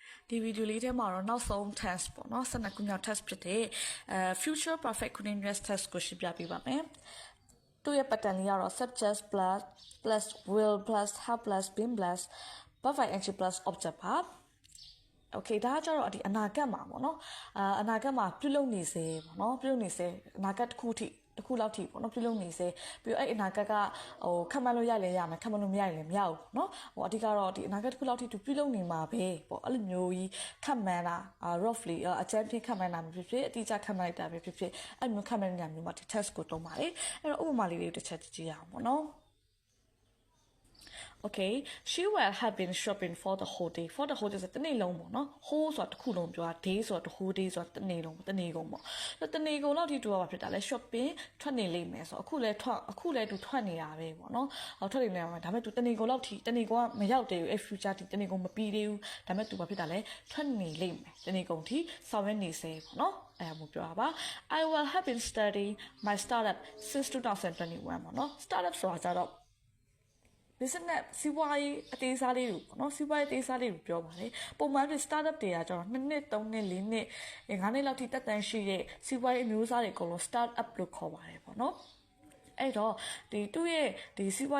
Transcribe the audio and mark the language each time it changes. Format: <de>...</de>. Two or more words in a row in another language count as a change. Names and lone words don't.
<my>ဒီဗီဒီယိုလေးထဲမှာတော့နောက်ဆုံး test ပေါ့နော်12ခုမြောက် test ဖြစ်တဲ့</my> <en>future perfect continuous test</en> <my>ကိုရှင်းပြပေးပါမယ်သူ့ရဲ့ pattern လေးကတော့</my> <en>subject plus will plus have plus been plus verb ing plus object</en> <my>ပါOkay ဒါကကျတော့ဒီအနာဂတ်မှာပေါ့နော်အနာဂတ်မှာပြုလုပ်နေစေပေါ့နော်ပြုလုပ်နေစေအနာဂတ်တစ်ခု လောက်ထိပေါ့နော်ပြုလုပ်နေစေပြီးတော့အဲ့အနာဂတ်ကခန့်မှန်းလို့ရလဲရမယ်ခန့်မှန်းလို့မရရင်လည်းမရဘူးပေါ့နော်အဓိကတော့ဒီအနာဂတ်တစ်ခုလောက်ထိသူပြုလုပ်နေမှာပဲပေါ့အဲ့လိုမျိုးကြီးခန့်မှန်းတာ roughly အကြမ်းဖျင်းခန့်မှန်းတာမျိုးဖြစ်အတိအကျခန့်မှန်းလိုက်တာပဲဖြစ်အဲ့မျိုးခန့်မှန်းနေတာမျိုးမှာဒီ test ကိုတုံးပါလေအဲ့တော့ဥပမာလေးတွေတစ်ချက်ကြည့်ရအောင်ပေါ့နော်</my> <en>Okay, she will have been shopping for the whole day. For the whole day</en> <my>ဆိုတဲ့နေ့လုံးပေါ့နော် whole ဆိုတာတစ်ခုလုံးပြောတာ day ဆိုတာ</my> <en>the whole day</en> <my>ဆိုတာတစ်နေ့လုံးတစ်နေ့ကုန်ပေါ့တစ်နေ့ကုန်လောက်ထိတူရပါဖြစ်တာလဲ shopping ထွက်နေလိမ့်မယ်ဆိုအခုလဲသူထွက်နေတာပဲပေါ့နော်ထွက်နေနေမှာဒါပေမဲ့သူတစ်နေ့ကုန်လောက်ထိတစ်နေ့ကုန်ကမရောက်သေးဘူး future ထိတစ်နေ့ကုန်မပြီးသေးဘူးဒါပေမဲ့သူဘာဖြစ်တာလဲထွက်နေလိမ့်မယ်တစ်နေ့ကုန်ထိဆောင်ရွက်နေစေပေါ့နော်အဲ့ဒါမျိုးပြောတာပါ</my> <en>I will have been studying my startup since 2021</en> <my>ပေါ့နော် startup ဆိုတာကြတော့ business စီးပွားရေးအသေးစားလေးတွေပေါ့နော်စီးပွားရေးအသေးစားလေးတွေပြောပါလေပုံမှန်ပြီး startup တွေကကျတော့2နှစ်3နှစ်4နှစ်5နှစ်လောက်ထိတက်တန်းရှိတဲ့စီးပွားရေးအမျိုးအစားတွေအကုန်လုံး startup လို့ခေါ်ပါတယ်ပေါ့နော်အဲ့တော့သူ့ရဲ့ဒီစီးပွား</my>